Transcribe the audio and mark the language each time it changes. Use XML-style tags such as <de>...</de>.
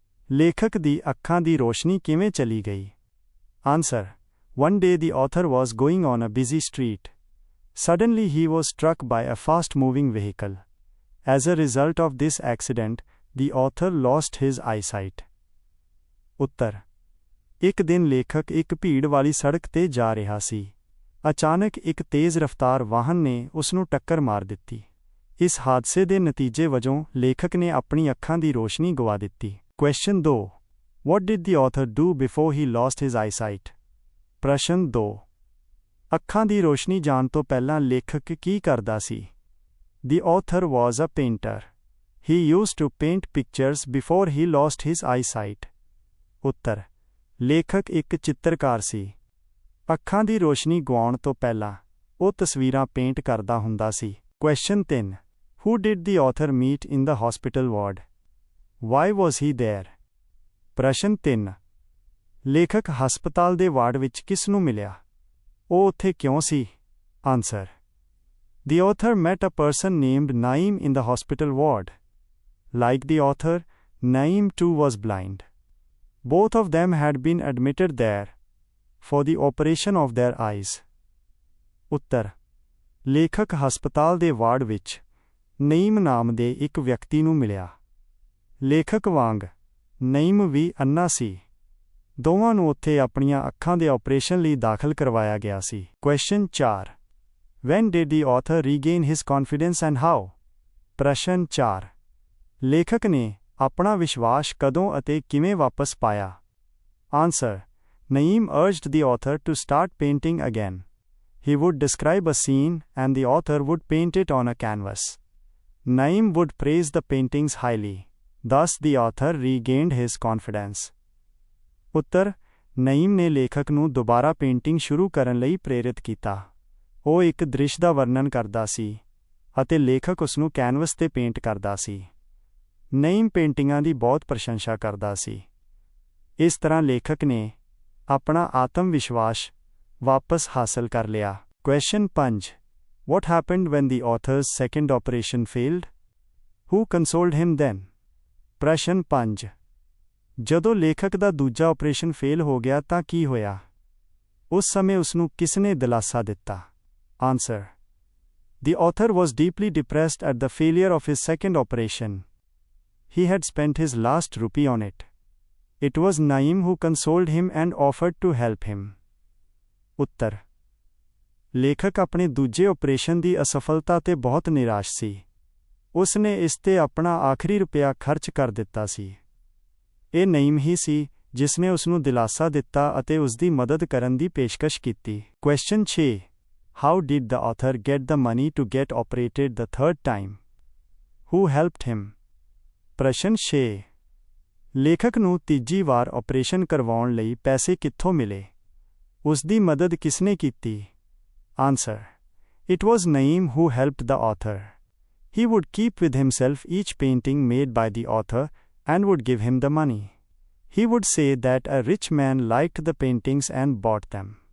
<pa>ਲੇਖਕ ਦੀ ਅੱਖਾਂ ਦੀ ਰੋਸ਼ਨੀ ਕਿਵੇਂ ਚਲੀ ਗਈ?</pa> <en>Answer. One day the author was going on a busy street. Suddenly he was struck by a fast-moving vehicle. As a result of this accident, the author lost his eyesight.</en> <pa>ਉੱਤਰ. ਇੱਕ ਦਿਨ ਲੇਖਕ ਇੱਕ ਭੀੜ ਵਾਲੀ ਸੜਕ ਤੇ ਜਾ ਰਿਹਾ ਸੀ. ਅਚਾਨਕ ਇੱਕ ਤੇਜ਼ ਰਫ਼ਤਾਰ ਵਾਹਨ ਨੇ ਉਸ ਨੂੰ ਟੱਕਰ ਮਾਰ ਦਿੱਤੀ. ਇਸ ਹਾਦਸੇ ਦੇ ਨਤੀਜੇ ਵਜੋਂ ਲੇਖਕ ਨੇ ਆਪਣੀ ਅੱਖਾਂ ਦੀ ਰੋਸ਼ਨੀ ਗਵਾ ਦਿੱਤੀ.</pa> <en>Question 2. What did the author do before he lost his eyesight?</en> <pa>ਪ੍ਰਸ਼ਨ 2. ਅੱਖਾਂ ਦੀ ਰੋਸ਼ਨੀ ਜਾਣ ਤੋਂ ਪਹਿਲਾਂ ਲੇਖਕ ਕੀ ਕਰਦਾ ਸੀ?</pa> <en>The author was a painter. He used to paint pictures before he lost his eyesight.</en> <pa>ਉੱਤਰ. ਲੇਖਕ ਇੱਕ ਚਿੱਤਰਕਾਰ ਸੀ. ਅੱਖਾਂ ਦੀ ਰੋਸ਼ਨੀ ਗਵਾਉਣ ਤੋਂ ਪਹਿਲਾਂ ਉਹ ਤਸਵੀਰਾਂ ਪੇਂਟ ਕਰਦਾ ਹੁੰਦਾ ਸੀ.</pa> <en>Question 3. Who did the author meet in the hospital ward? Why was he there?</en> <pa>ਪ੍ਰਸ਼ਨ 3. ਲੇਖਕ ਹਸਪਤਾਲ ਦੇ ਵਾਰਡ ਵਿੱਚ ਕਿਸ ਨੂੰ ਮਿਲਿਆ? ਉਹ ਉੱਥੇ ਕਿਉਂ ਸੀ?</pa> <en>Answer. The author met a person named Naeem in the hospital ward. Like the author, Naeem too was blind. Both of them had been admitted there for the operation of their eyes.</en> <pa>ਉੱਤਰ. ਲੇਖਕ ਹਸਪਤਾਲ ਦੇ ward ਵਿੱਚ ਨਈਮ ਨਾਮ ਦੇ ਇੱਕ ਵਿਅਕਤੀ ਨੂੰ ਮਿਲਿਆ. ਲੇਖਕ ਵਾਂਗ ਨਈਮ ਵੀ ਅੰਨਾ ਸੀ. ਦੋਵਾਂ ਨੂੰ ਉੱਥੇ ਆਪਣੀਆਂ ਅੱਖਾਂ ਦੇ ਆਪਰੇਸ਼ਨ ਲਈ ਦਾਖਲ ਕਰਵਾਇਆ ਗਿਆ ਸੀ.</pa> <en>Question 4. When did the author regain his confidence and how?</en> <pa>ਪ੍ਰਸ਼ਨ 4. ਲੇਖਕ ਨੇ ਆਪਣਾ ਵਿਸ਼ਵਾਸ ਕਦੋਂ ਅਤੇ ਕਿਵੇਂ ਵਾਪਸ ਪਾਇਆ?</pa> <en>Answer. Naeem urged the author to start painting again. He would describe a scene and the author would paint it on a canvas. Naeem would praise the paintings highly. Thus the author regained his confidence.</en> <pa>ਉੱਤਰ. ਨਈਮ ਨੇ ਲੇਖਕ ਨੂੰ ਦੁਬਾਰਾ painting ਸ਼ੁਰੂ ਕਰਨ ਲਈ ਪ੍ਰੇਰਿਤ ਕੀਤਾ. ਉਹ ਇੱਕ ਦ੍ਰਿਸ਼ ਦਾ ਵਰਣਨ ਕਰਦਾ ਸੀ ਅਤੇ ਲੇਖਕ ਉਸ ਨੂੰ ਕੈਨਵਸ ਤੇ ਪੇਂਟ ਕਰਦਾ ਸੀ. ਨਈਮ ਪੇਂਟਿੰਗਾਂ ਦੀ ਬਹੁਤ ਪ੍ਰਸ਼ੰਸਾ ਕਰਦਾ ਸੀ. ਇਸ ਤਰ੍ਹਾਂ ਲੇਖਕ ਨੇ ਆਪਣਾ ਆਤਮ ਵਿਸ਼ਵਾਸ ਵਾਪਸ ਹਾਸਲ ਕਰ ਲਿਆ.</pa> <en>Question 5. What happened when the author's second operation failed? Who consoled him then?</en> <pa>ਪ੍ਰਸ਼ਨ 5. ਜਦੋਂ ਲੇਖਕ ਦਾ ਦੂਜਾ ਆਪਰੇਸ਼ਨ ਫੇਲ ਹੋ ਗਿਆ ਤਾਂ ਕੀ ਹੋਇਆ? ਉਸ ਸਮੇਂ ਉਸ ਨੂੰ ਕਿਸ ਨੇ ਦਿਲਾਸਾ ਦਿੱਤਾ?</pa> <en>Answer. The author was deeply depressed at the failure of his second operation. He had spent his last rupee on it. It was Naeem who consoled him and offered to help him.</en> <pa>ਉੱਤਰ. ਲੇਖਕ ਆਪਣੇ ਦੂਜੇ operation ਦੀ ਅਸਫਲਤਾ ਤੇ ਬਹੁਤ ਨਿਰਾਸ਼ ਸੀ. ਉਸ ਨੇ ਇਸ ਤੇ ਆਪਣਾ ਆਖਰੀ ਰੁਪਿਆ ਖਰਚ ਕਰ ਦਿੱਤਾ ਸੀ. ਇਹ ਨਈਮ ਹੀ ਸੀ ਜਿਸ ਨੇ ਉਸ ਨੂੰ ਦਿਲਾਸਾ ਦਿੱਤਾ ਅਤੇ ਉਸ ਦੀ ਮਦਦ ਕਰਨ ਦੀ ਪੇਸ਼ਕਸ਼ ਕੀਤੀ.</pa> <en>Question 6. How did the author get the money to get operated the third time? Who helped him?</en> <pa>ਪ੍ਰਸ਼ਨ 6. ਲੇਖਕ ਨੂੰ ਤੀਜੀ ਵਾਰ ਆਪਰੇਸ਼ਨ ਕਰਵਾਉਣ ਲਈ ਪੈਸੇ ਕਿੱਥੋਂ ਮਿਲੇ? ਉਸ ਦੀ ਮਦਦ ਕਿਸ ਨੇ ਕੀਤੀ?</pa> <en>Answer. It was Naeem who helped the author. He would keep with himself each painting made by the author and would give him the money. He would say that a rich man liked the paintings and bought them.</en>